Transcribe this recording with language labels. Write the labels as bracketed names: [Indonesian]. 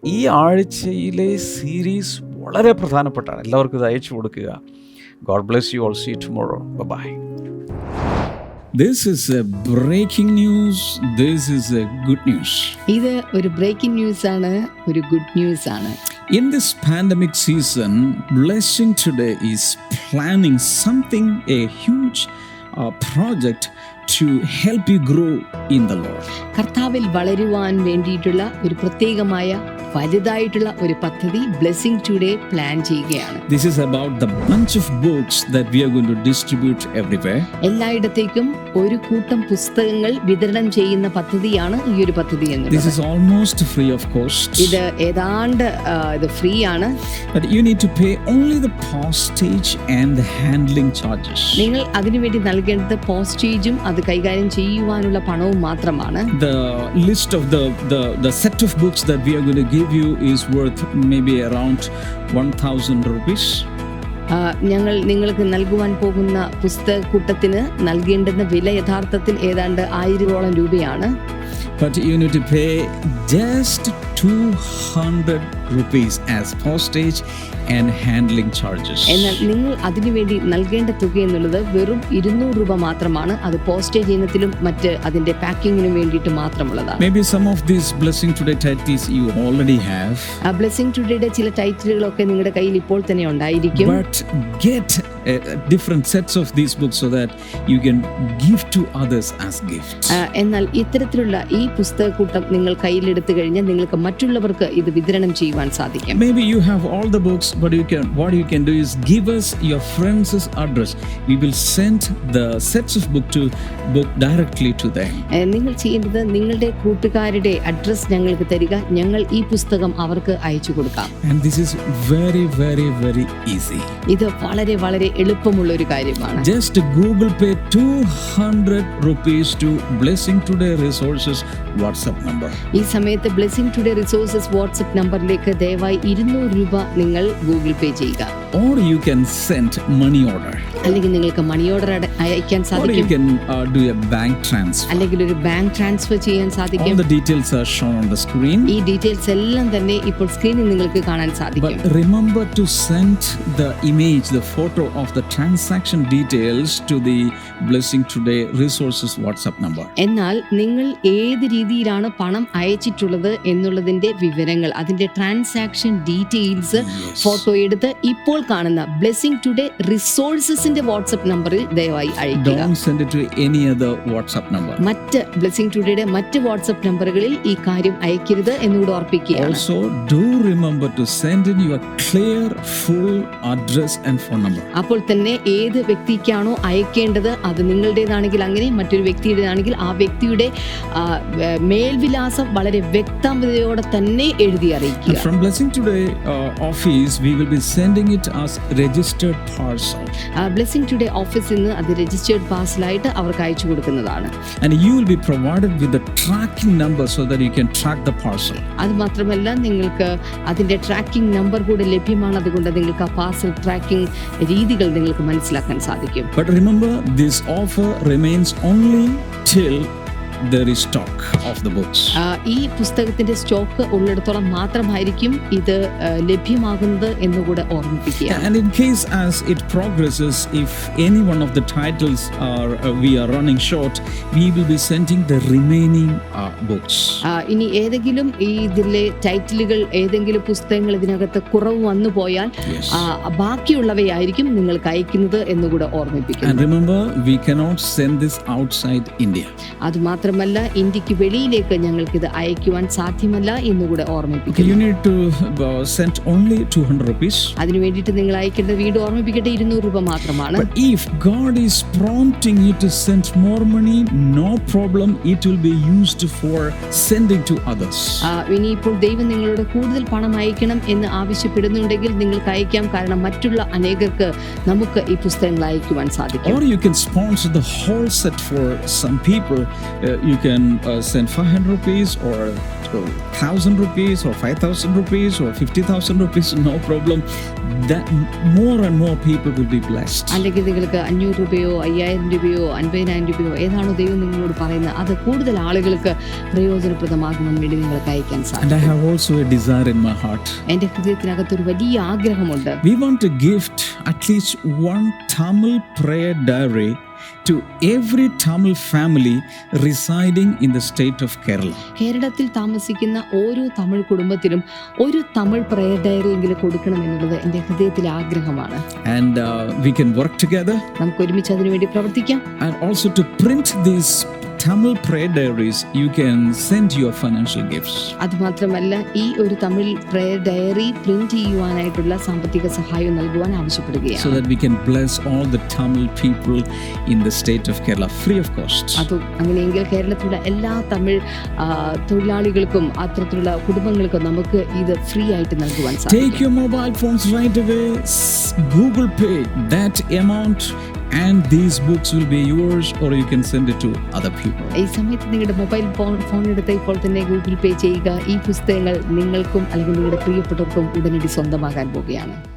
[Malayalam] ഈ ആഴ്ചയിലെ സീരീസ് വളരെ പ്രധാനപ്പെട്ടാണ്. എല്ലാവർക്കും ഇത് അയച്ചു കൊടുക്കുക. [English] God bless you all. See you tomorrow. Bye. This is a breaking news. This is a good news. [Malayalam] ഇത് ഒരു ബ്രേക്കിംഗ് ന്യൂസ് ആണ്, ഒരു ഗുഡ് ന്യൂസ് ആണ്. [English] In this pandemic season, Blessing Today is planning something, a huge project to help you grow in the Lord. [Malayalam] കർത്താവിൽ വളരുവാൻ വേണ്ടിയിട്ടുള്ള ഒരു പ്രത്യേകമായ വലുതായിട്ടുള്ള ഒരു പദ്ധതി ബ്ലെസ്സിംഗ് ടുഡേ പ്ലാൻ ചെയ്യുകയാണ്. [English] This is about the bunch of books that we are going to distribute everywhere. [Malayalam] എല്ലായിടത്തേക്കും ഒരു കൂട്ടം പുസ്തകങ്ങൾ വിതരണം ചെയ്യുന്ന പദ്ധതിയാണ് ഈ ഒരു പദ്ധതി എന്നുള്ളത്. [English] This is almost free of cost. [Malayalam] ഇത് ഏതാണ്ട് ഇത് ഫ്രീ ആണ്. [English] But you need to pay only the postage and the handling charges. [Malayalam] നിങ്ങൾ അതിനുവേണ്ടി നൽകേണ്ടത് പോസ്റ്റേജും അത് കൈകാര്യം ചെയ്യുവാനുള്ള പണവും മാത്രമാണ്. [English] The list of the set of books that we are going to give you is worth maybe around 1000 rupees. [Malayalam] ഞങ്ങൾ നിങ്ങൾക്ക് നൽകുവാൻ പോകുന്ന പുസ്തകക്കൂട്ടത്തിന് നൽകേണ്ടുന്ന വില യഥാർത്ഥത്തിൽ ഏതാണ്ട് 1000 രൂപയാണ്. [English] But you need to pay just 200 rupees as postage and handling charges. [Malayalam] എന്നാൽ നിങ്ങൾ അതിനുവേണ്ടി നൽകേണ്ട തുക എന്നുള്ളത് വെറും 200 രൂപ മാത്രമാണ്. അത് പോസ്റ്റേജ് ഇനത്തിലും മറ്റ് അതിന്റെ പാക്കിങ്ങിനും വേണ്ടിയിട്ട് മാത്രമുള്ളതാണ്. [English] Maybe some of these Blessing Today titles you already have. [Malayalam] Blessing ടുഡേയുടെ ചില ടൈറ്റിലുകളൊക്കെ നിങ്ങളുടെ കയ്യിൽ ഇപ്പോൾ തന്നെ ഉണ്ടായിരിക്കും. [English] But get different sets of these books so that you can give to others as gifts. [Malayalam] എന്നാൽ ഇത്തരത്തിലുള്ള ഈ പുസ്തകക്കൂട്ടം നിങ്ങൾ കയ്യിലെടുത്തു കഴിഞ്ഞാൽ നിങ്ങൾക്ക് മറ്റുള്ളവർക്ക് ഇത് വിതരണം ചെയ്യുവാൻ സാധിക്കും. [English] Maybe you have all the books, but what you can do is give us your friend's address. We will send the sets of book directly to them. [Malayalam] നിങ്ങൾ ചെയ്യേണ്ടത് നിങ്ങളുടെ കൂട്ടുകാരുടെ അഡ്രസ് ഞങ്ങൾക്ക് തരിക. ഞങ്ങൾ ഈ പുസ്തകം അവർക്ക് അയച്ചു കൊടുക്കാം. [English] And this is very, very, very easy. [Malayalam] ഇത് വളരെ വളരെ എളുപ്പമുള്ള ഒരു കാര്യമാണ്. [English] Just Google Pay 200 rupees to Blessing Today Resources WhatsApp number. [Malayalam] ഈ സമയത്ത് ബ്ലെസ്സിംഗ് ടുഡേ റിസോഴ്സസ് വാട്സ്ആപ്പ് നമ്പറിലേക്ക് ദയവായി 200 രൂപ നിങ്ങൾ ഗൂഗിൾ പേ ചെയ്യുക. [English] Or you can send money order. [Malayalam] അല്ലെങ്കിൽ നിങ്ങൾക്ക് മണി ഓർഡർ അയക്കാൻ [English] Or [Malayalam] സാധിക്കും. [English] you can do a bank transfer. [Malayalam] അല്ലെങ്കിൽ ഒരു ബാങ്ക് ട്രാൻസ്ഫർ ചെയ്യാൻ സാധിക്കും. [English] All the details are shown on the screen. [Malayalam] ഈ ഡീറ്റെയിൽസ് എല്ലാം തന്നെ ഇപ്പോൾ സ്ക്രീനിൽ നിങ്ങൾക്ക് കാണാൻ സാധിക്കും. [English] But remember to send the image, the photo of the transaction details to the Blessing Today Resources WhatsApp number. [Malayalam] എന്നാൽ നിങ്ങൾ ഏത് രീതിയിലാണ് പണം അയച്ചിട്ടുള്ളത് എന്നുള്ളതിന്റെ വിവരങ്ങൾ, അതിന്റെ ട്രാൻസാക്ഷൻ ഡീറ്റെയിൽസ് ഫോട്ടോ എടുത്ത് ഇപ്പോൾ കാണുന്ന ബ്ലെസ്സിംഗ് ടുഡേ റിസോഴ്സസിന്റെ ഇതിന്റെ വാട്സ്ആപ്പ് നമ്പറിൽ ദയവായി അയക്കുക. [English] Don't send it to any other WhatsApp number. [Malayalam] മറ്റ് ബ്ലെസ്സിംഗ് ടുഡേയുടെ മറ്റ് വാട്സ്ആപ്പ് നമ്പറുകളിൽ ഈ കാര്യം അയക്കരുത് എന്നുകൂടെ ഓർപ്പിക്കുകയാണ്. [English] Also, do remember to send in your clear, full address and phone number. [Malayalam] അപ്പോൾ തന്നെ ഏത് വ്യക്തിക്കാണോ അയക്കേണ്ടത് അത് നിങ്ങളുടേതാണെങ്കിൽ അങ്ങനെ, മറ്റൊരു വ്യക്തിയുടേതാണെങ്കിൽ ആ വ്യക്തിയുടെ മേൽവിലാസം വളരെ വ്യക്തതയോടെ തന്നെ എഴുതി അറിയിക്കുക. [English] And from Blessing Today office, we will be sending it as registered parcel. [Malayalam] Blessing today ഓഫീസിൽ നിന്ന് അത് രജിസ്റ്റേർഡ് പാർസലായിട്ട് അവർക്ക് അയച്ചു കൊടുക്കുന്നതാണ്. [English] And you will be provided with the tracking number so that you can track the parcel. [Malayalam] അത് മാത്രമല്ല നിങ്ങൾക്ക് അതിന്റെ ട്രാക്കിംഗ് നമ്പർ കൂടെ ലഭ്യമാണ്. അതുകൊണ്ട് നിങ്ങൾക്ക് ആ പാർസൽ ട്രാക്കിംഗ് രീതികൾ നിങ്ങൾക്ക് മനസ്സിലാക്കാൻ സാധിക്കും. [English] But remember, this offer remains only till there is stock of the books. [Malayalam] ഈ പുസ്തകത്തിന്റെ സ്റ്റോക്ക് ഉള്ളിടത്തോളം മാത്രമായിരിക്കും ഇത് ലഭ്യമാകുന്നത് എന്നുകൂടെ ഓർമ്മിപ്പിക്കുക. [English] And in case as it progresses, if any one of the titles are we are running short, we will be sending the remaining books. [Malayalam] ഇനി ഏതെങ്കിലും ഇതിലെ ടൈറ്റിലുകൾ ഏതെങ്കിലും പുസ്തകങ്ങൾ ഇതിനകത്ത് കുറവ് വന്നു പോയാൽ ബാക്കിയുള്ളവയായിരിക്കും നിങ്ങൾക്ക് അയക്കുന്നത് എന്നുകൂടെ ഓർമ്മിപ്പിക്കുക. [English] And remember, we cannot send this outside India. [Malayalam] അത് മാത്രമല്ല ഇന്ത്യക്ക് വെളിയിലേക്ക് ഞങ്ങൾക്ക് ഇത് അയക്കുവാൻ സാധ്യമല്ല എന്നുകൂടെ ഓർമ്മിപ്പിക്കുന്നു. [English] You need to send only 200 rupees. [Malayalam] അതിനു വേണ്ടിയിട്ട് നിങ്ങൾ അയക്കേണ്ടത് വീണ്ടും ഓർമ്മിപ്പിക്കട്ടെ 200 രൂപ മാത്രമാണ്. [English] But if God is prompting you to send more money, no problem, it will be used for sending to others. [Malayalam] ഇനിയിപ്പോൾ ദൈവം നിങ്ങളോട് കൂടുതൽ പണം അയക്കണം എന്ന് ആവശ്യപ്പെടുന്നുണ്ടെങ്കിൽ നിങ്ങൾക്ക് അയക്കാം. കാരണം മറ്റുള്ള അനേകർക്ക് നമുക്ക് ഈ പുസ്തകങ്ങൾ അയക്കുവാൻ സാധിക്കും. [English] Or you can sponsor the whole set for some people. You can send 500 rupees or 1,000 rupees or 5,000 rupees or 50,000 rupees, no problem. That more and more people will be blessed. [Malayalam] അല്ലെങ്കിൽ നിങ്ങൾക്ക് 500 രൂപയോ 5,000 രൂപയോ 50,000 രൂപയോ ഏതാണോ ദൈവം നിങ്ങളോട് പറയുന്നത് അത് കൂടുതൽ ആളുകൾക്ക് പ്രയോജനപ്രദമാകുവാൻ വേണ്ടി നിങ്ങൾക്ക് അയക്കാൻ സാധിക്കും. [English] And I have also a desire in my heart. [Malayalam] എൻ്റെ ഹൃദയത്തിനകത്ത് ഒരു വലിയ ആഗ്രഹമുണ്ട്. [English] We want to gift at least one Tamil prayer diary to every Tamil family residing in the state of Kerala. [Malayalam] കേരളത്തിൽ താമസിക്കുന്ന ഓരോ തമിഴ് കുടുംബത്തിനും ഒരു തമിഴ് പ്രയർ ഡയറി എങ്കിലും കൊടുക്കണം എന്നുള്ളത് എൻ്റെ ഹൃദയത്തിലെ ആഗ്രഹമാണ്. [English] And we can work together. [Malayalam] നമുക്ക് ഒരുമിച്ച് അതിനുവേണ്ടി പ്രവർത്തിക്കാം. [English] And also to print these Tamil prayer diaries, you can send your financial gifts. [Malayalam] അതുമാത്രമല്ല ഈ ഒരു തമിഴ് പ്രയർ ഡയറി പ്രിന്റ് ചെയ്യുവാനായിട്ടുള്ള സാമ്പത്തിക സഹായം നൽകുവാൻ ആവശ്യപ്പെടുകയാണ്. [English] So that we can bless all the Tamil people in the state of Kerala free of cost. [Malayalam] അത് അങ്ങനെയെങ്കിൽ കേരളത്തിലുള്ള എല്ലാ തമിഴ് തൊഴിലാളികൾക്കും അത്തരത്തിലുള്ള കുടുംബങ്ങൾക്കും നമുക്ക് ഇത് ഫ്രീ ആയിട്ട് നൽകുവാൻ സാധിക്കും. [English] Take your mobile phones right away, Google Pay that amount, and these books will be yours, or you can send it to other people. [Malayalam] ഈ സമയത്ത് നിങ്ങളുടെ മൊബൈൽ ഫോൺ എടുത്ത് ഇപ്പോൾ തന്നെ ഗൂഗിൾ പേ ചെയ്യുക. ഈ പുസ്തകങ്ങൾ നിങ്ങൾക്കും അല്ലെങ്കിൽ നിങ്ങളുടെ പ്രിയപ്പെട്ടവർക്കും ഉടനടി സ്വന്തമാകാൻ പോവുകയാണ്.